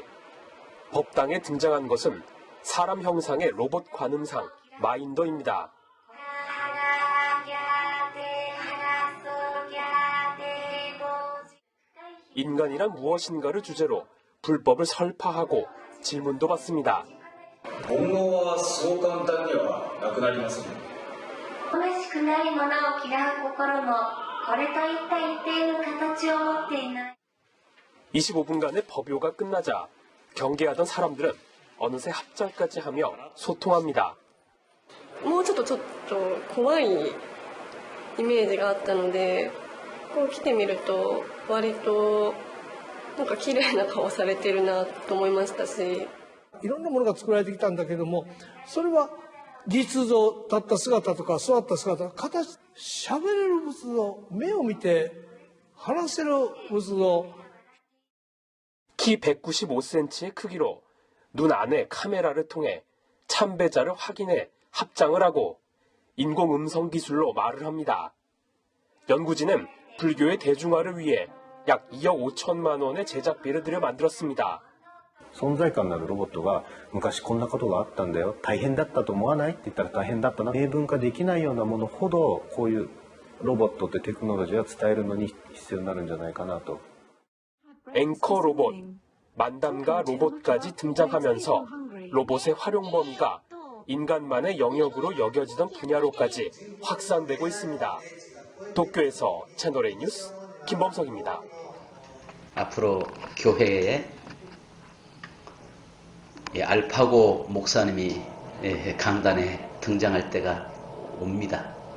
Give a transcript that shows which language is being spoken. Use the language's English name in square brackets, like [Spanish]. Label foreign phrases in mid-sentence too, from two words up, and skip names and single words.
[Korean] 법당에 등장한 것은 사람 형상의 로봇 관음상 마인더입니다. 인간이란 무엇인가를 주제로 불법을 설파하고 질문도 받습니다. [Japanese] 煩悩はそう簡単にはなくなりません。虚しくなりもなを嫌う心もこれといった一定の形を持っていない。 [Korean] 25분간의 법요가 끝나자 경계하던 사람들은 어느새 합장까지 하며 소통합니다. [Japanese] もうちょっと怖いイメージがあったので、こう来てみると割となんか綺麗な顔されてるなと思いましたし、いろんなものが作られてきたんだけども、それは実像立った姿とか座った姿、形、喋れる仏像、目を見て話せる仏像。 [Korean] 키 195cm의 크기로 눈 안에 카메라를 통해 참배자를 확인해 합장을 하고 인공음성 기술로 말을 합니다. 연구진은 불교의 대중화를 위해 약 2억 5천만 원의 제작비를 들여 만들었습니다. [Japanese] 存在感のあるロボットが昔こんなことがあったんだよ、大変だったと思わないって言ったら大変だったな。明文化できないようなものほどこういうロボットってテクノロジーは伝えるのに必要になるんじゃないかなと。 [Korean] 앵커 로봇, 만담가 로봇까지 등장하면서 로봇의 활용 범위가 인간만의 영역으로 여겨지던 분야로까지 확산되고 있습니다. 도쿄에서 채널A 뉴스 김범석입니다. 앞으로 교회에 알파고 목사님이 강단에 등장할 때가 옵니다.